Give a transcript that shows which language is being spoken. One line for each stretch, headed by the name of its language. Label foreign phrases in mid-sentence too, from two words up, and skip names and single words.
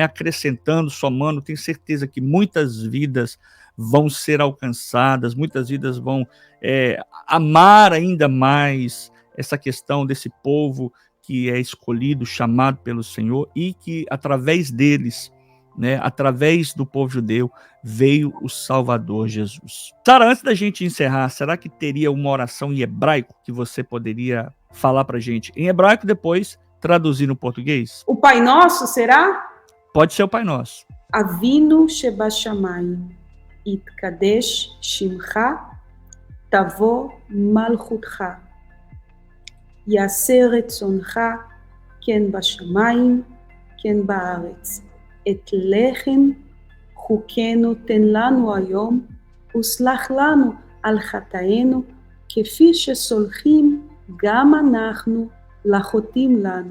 Portuguese: Acrescentando, somando. Tenho certeza que muitas vidas vão ser alcançadas, muitas vidas vão amar ainda mais essa questão desse povo que é escolhido, chamado pelo Senhor e que através deles, né, através do povo judeu, veio o Salvador Jesus. Sara, antes da gente encerrar, será que teria uma oração em hebraico que você poderia falar para a gente em hebraico, depois traduzir no português? O Pai Nosso, será? Pode ser o Pai Nosso.
Hebrew: אבינו שבשמים, יתקדש שמך, תבוא מלכותך, יעשה רצונך, כן בשמים, כן בארץ. את לחם חוקנו תן לנו היום, וסלח לנו על חטאינו, כפי שסולחים גם אנחנו לחוטאים לנו.